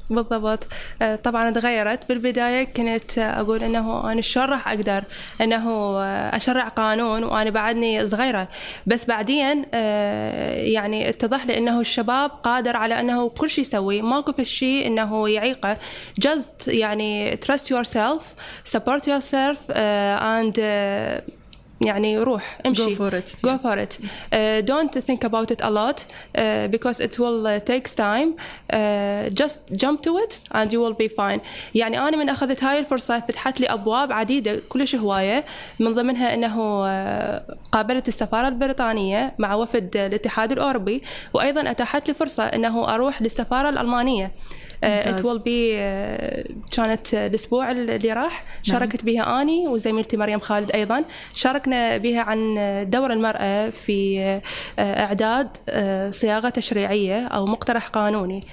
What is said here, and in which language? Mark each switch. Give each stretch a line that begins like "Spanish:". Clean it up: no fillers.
Arabic: بالضبط، طبعا تغيرت. بالبداية كنت أقول أنه أنا شلون راح أقدر أنه أشرع قانون وأنا بعدني صغيرة، بس بعدين يعني اتضح لي أنه الشباب قادر على أنه كل شيء يسوي، ماكو في الشيء أنه يعيقه.
English: Just
Arabic: يعني
English: trust yourself, support yourself and
Arabic: يعني روح امشي.
English: Go for it. Don't think about it a lot because it will takes time. Just jump to it and you will be fine.
Arabic: يعني أنا من أخذت هاي الفرصة فتحت لي أبواب عديدة كلش هواية، من ضمنها أنه قابلت السفارة البريطانية مع وفد الاتحاد الأوروبي، وأيضا أتاحت لي فرصة أنه أروح للسفارة الألمانية.
English: It will be
Arabic: كانت الأسبوع اللي راح شاركت بها أني وزميلتي مريم خالد، أيضا شاركنا بها عن دور المرأة في إعداد صياغة تشريعية أو مقترح قانوني.